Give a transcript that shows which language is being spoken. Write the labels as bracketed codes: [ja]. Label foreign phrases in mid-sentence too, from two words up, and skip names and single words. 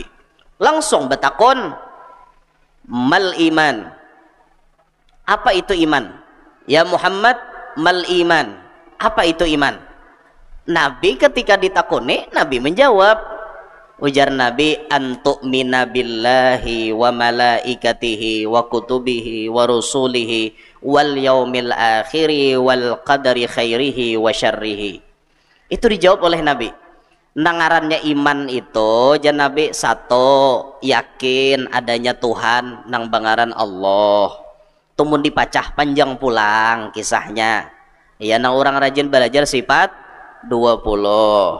[bjn] Langsung betakon, [ar] ما الإيمان. [bjn] Apa itu iman? [ar] يا محمد، ما الإيمان. [bjn] Apa itu iman? Nabi ketika ditakoni, Nabi menjawab. Ujar Nabi, [ar] أن تؤمن بالله وملائكته وكتبه ورسله واليوم الآخر والقدر خيره وشره. [bjn] Itu dijawab oleh Nabi. Nangarannya iman itu jan Nabi, satu, yakin adanya Tuhan nang bangaran Allah. Tumun dipacah panjang pulang kisahnya. Ya, nang orang rajin belajar sifat 20.